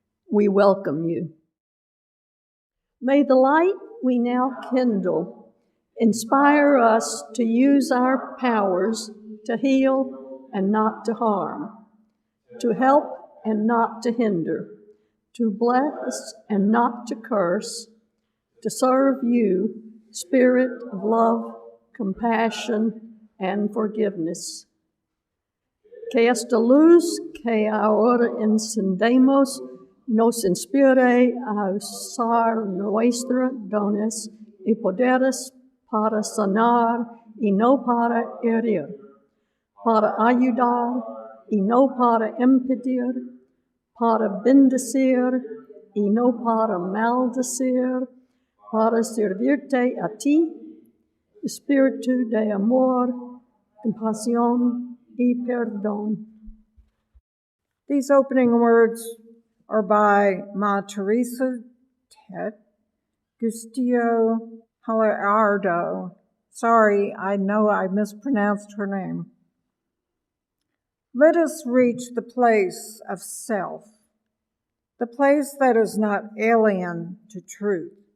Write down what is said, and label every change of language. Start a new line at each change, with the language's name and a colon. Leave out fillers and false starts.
English: We welcome you. May the light we now kindle inspire us to use our powers to heal and not to harm, to help and not to hinder, to bless and not to curse, to serve you, Spirit of love, compassion, and forgiveness.
Spanish: Que esta luz que ahora encendemos nos inspire a usar nuestros dones y poderes para sanar y no para herir, para ayudar y no para impedir, para bendecir y no para maldecir, para servirte a ti, espíritu de amor, compasión y perdón.
English: These opening words are by Ma Teresa Tet Gustillo Gallardo. Sorry, I know I mispronounced her name. Let us reach the place of self, the place that is not alien to truth.